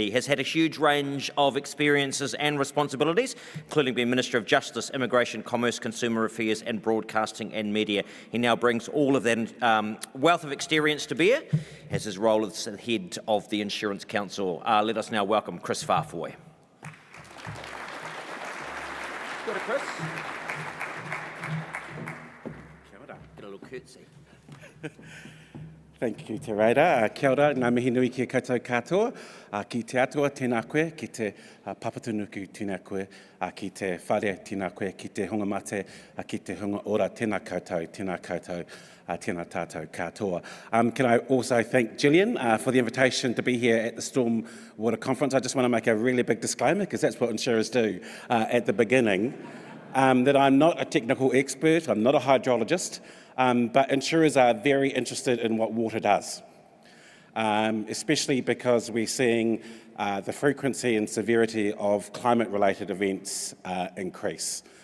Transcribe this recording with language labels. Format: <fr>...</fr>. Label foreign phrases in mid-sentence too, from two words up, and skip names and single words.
<en>He has had a huge range of experiences and responsibilities, including being Minister of Justice, Immigration, Commerce, Consumer Affairs and Broadcasting and Media. He now brings all of that wealth of experience to bear as his role as the head of the Insurance Council. Let us now welcome Kris Faafoi.</en> <mi>Kia ora, Kris. Kia ora.</mi> <en>Get a little curtsy. Thank you,</en> <mi>Te Reira. Kia ora, ngā mihi nui ki koutou katoa. Ki te atua, tēnā koe, ki te papatunuku, tēnā koe, ki te whare, tēnā koe, ki te hunga mate, ki te hunga ora, tēnā koutou, tēnā tātou katoa.</mi> <en>Can I also thank Gillian for the invitation to be here at the Stormwater Conference. I just want to make a really big disclaimer, because that's what insurers do at the beginning, that I'm not a technical expert, I'm not a hydrologist, but insurers are very interested in what water does, especially because we're seeing the frequency and severity of climate-related events increase.</en>